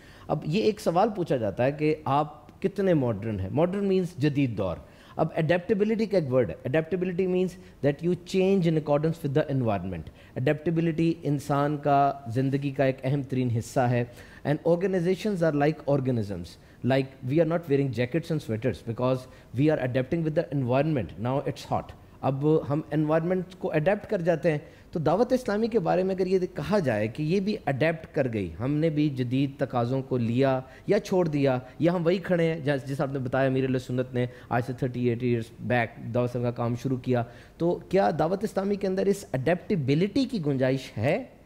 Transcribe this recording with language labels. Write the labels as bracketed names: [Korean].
[Urdu] اب یہ ایک سوال پوچھا جاتا ہے کہ آپ کتنے ماڈرن ہیں. [English] modern means [Urdu] جدید دور. اب اڈیپٹیبلٹی کا ایک ورڈ ہے. [English] Adaptability means that you change in accordance with the environment. [Urdu] Adaptability انسان کا زندگی کا ایک اہم ترین حصہ ہے. [English] And organisations are like organisms. Like we are not wearing jackets and sweaters because we are adapting with the environment. Now it's hot. [Urdu] اب ہم environment کو adapt کر جاتے ہیں. تو دعوت اسلامی کے بارے میں اگر یہ کہا جائے کہ یہ بھی adapt کر گئی، ہم نے بھی جدید تقاضوں کو لیا یا چھوڑ دیا، یا ہم وہی کھڑے ہیں جس آپ نے بتایا امیر علیہ سنت نے آج سے 38 ایئرس بیک دعوت اسلامی کا کام شروع کیا، تو کیا دعوت اسلامی کے اندر اس اڈیپٹیبلٹی کی گنجائش ہے؟